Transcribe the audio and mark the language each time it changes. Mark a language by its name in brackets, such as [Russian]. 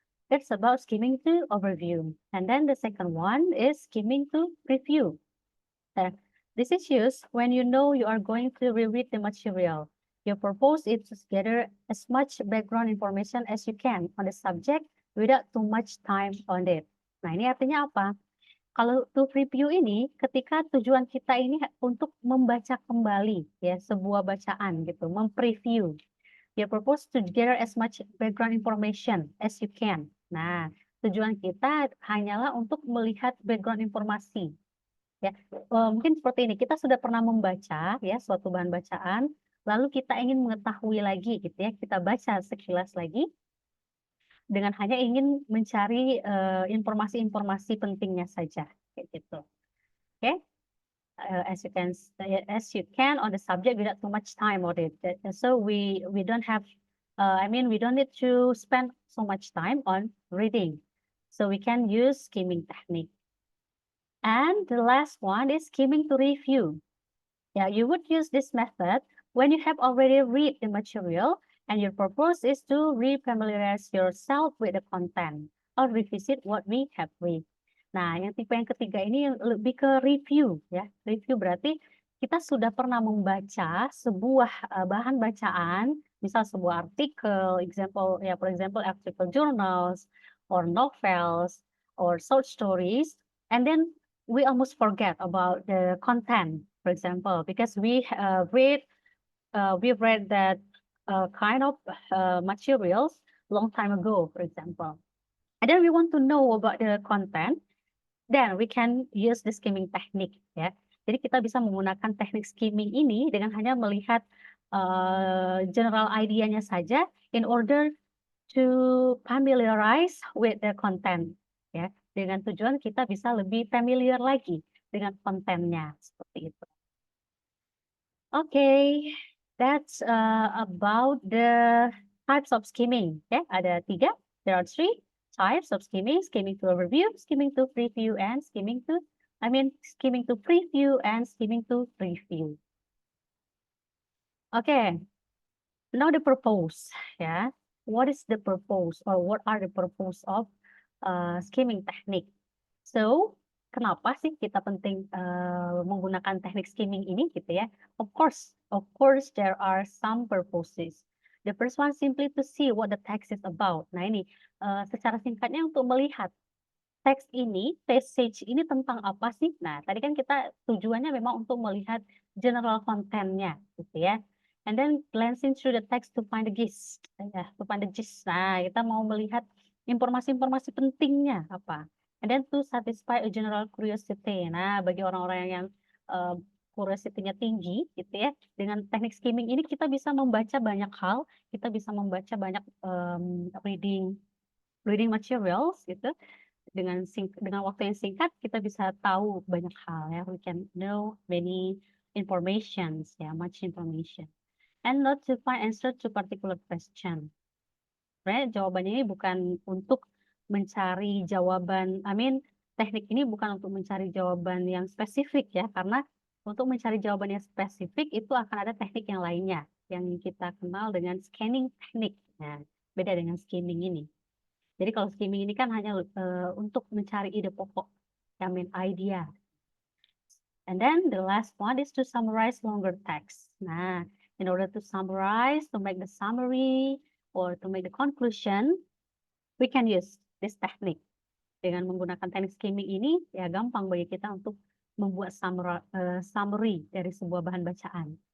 [English] That's about skimming to overview. And then the second one is skimming to preview. This is used when you know you are going to reread the material. Your purpose is to gather as much background information as you can on the subject without too much time on it. [Indonesian] Nah, ini artinya apa? Kalau to review ini, ketika tujuan kita ini untuk membaca kembali ya sebuah bacaan gitu, mempreview. [English] Your purpose to gather as much background information as you can. [Indonesian] Nah, tujuan kita hanyalah untuk melihat background informasi. Ya, mungkin seperti ini. Kita sudah pernah membaca ya suatu bahan bacaan, lalu kita ingin mengetahui lagi gitu ya. Kita baca sekilas lagi dengan hanya ingin mencari informasi-informasi pentingnya saja kayak gitu. Oke? [English] As you can on the subject without too much time on it. So we don't have we don't need to spend so much time on reading. So we can use skimming technique. And the last one is skimming to review. Yeah, you would use this method when you have already read the material and your purpose is to re-familiarize yourself with the content or revisit what we have read. [Indonesian] Nah, yang tipe yang ketiga ini lebih ke review ya. Review berarti kita sudah pernah membaca sebuah bahan bacaan, misal sebuah artikel, [English] for example article journals or novels or short stories, and then we almost forget about the content, for example, because we read that kind of materials long time ago, for example. And then we want to know about the content, then we can use the skimming technique, ya. [Indonesian] Jadi kita bisa menggunakan teknik skimming ini dengan hanya melihat general idea-nya saja [English] in order to familiarize with the content, [Indonesian] ya. Dengan tujuan kita bisa lebih familiar lagi dengan kontennya, seperti itu. [English] Okay, that's about the types of skimming. [Indonesian] Ya, ada 3. [English] There are 3 types of skimming: skimming to overview, skimming to preview, and skimming to preview and skimming to review. Okay, now the purpose. Ya, what is the purpose or what are the purpose of skimming technique? [Indonesian] So, kenapa sih kita penting menggunakan teknik skimming ini gitu ya? [English] Of course, there are some purposes. The first one simply to see what the text is about. [Indonesian] Nah ini, secara singkatnya untuk melihat teks ini, passage ini tentang apa sih? Nah, tadi kan kita tujuannya memang untuk melihat general content-nya gitu ya. [English] And then glancing through the text to find the gist. To find the gist. [Indonesian] Nah, kita mau melihat informasi-informasi pentingnya apa. [English] And then to satisfy a general curiosity. [Indonesian] Nah, bagi orang-orang yang curiosity-nya tinggi gitu ya, dengan teknik skimming ini kita bisa membaca banyak hal, kita bisa membaca banyak reading materials gitu. Dengan waktu yang singkat kita bisa tahu banyak hal ya. [English] We can know many informations ya, much information. And not to find answer to particular question. [Indonesian] Sebenarnya jawabannya ini bukan untuk mencari jawaban, teknik ini bukan untuk mencari jawaban yang spesifik ya, karena untuk mencari jawaban yang spesifik itu akan ada teknik yang lainnya yang kita kenal dengan scanning teknik. Nah, beda dengan skimming ini. Jadi kalau skimming ini kan hanya untuk mencari ide pokok, idea. [English] And then the last one is to summarize longer text. Nah, in order to summarize, to make the summary, or to make the conclusion, we can use this technique. [Indonesian] Dengan menggunakan teknik skimming ini, ya gampang bagi kita untuk membuat summary dari sebuah bahan bacaan.